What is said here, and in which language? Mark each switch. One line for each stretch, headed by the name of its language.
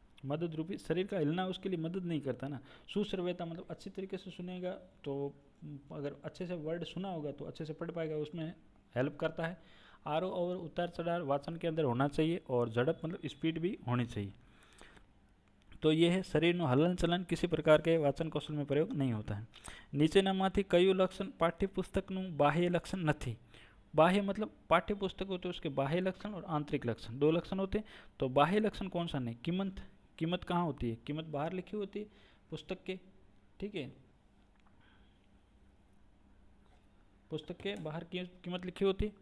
Hindi: मदद रूपी शरीर का हिलना उसके लिए मदद नहीं करता ना। सुश्रव्यता मतलब अच्छी तरीके से सुनेगा तो अगर अच्छे से वर्ड सुना होगा तो अच्छे से पढ़ पाएगा, उसमें हेल्प करता है। आरोह और उतार चढ़ाव वाचन के अंदर होना चाहिए और झड़प मतलब स्पीड भी होनी चाहिए। तो ये है शरीर નું हलन चलन किसी प्रकार के वाचन कौशल में प्रयोग नहीं होता है।
Gujarati: નીચેનામાંથી કયું લક્ષણ પાઠ્યપુસ્તકનું બાહ્ય લક્ષણ નથી।
Hindi: बाह्य मतलब पाठ्य पुस्तक होते हैं उसके बाह्य लक्षण और आंतरिक लक्षण, दो लक्षण होते हैं। तो बाह्य लक्षण कौन सा नहीं, कीमत, कीमत कहाँ होती है, कीमत बाहर लिखी होती है पुस्तक के, ठीक है, पुस्तक के बाहर की कीमत लिखी होती है।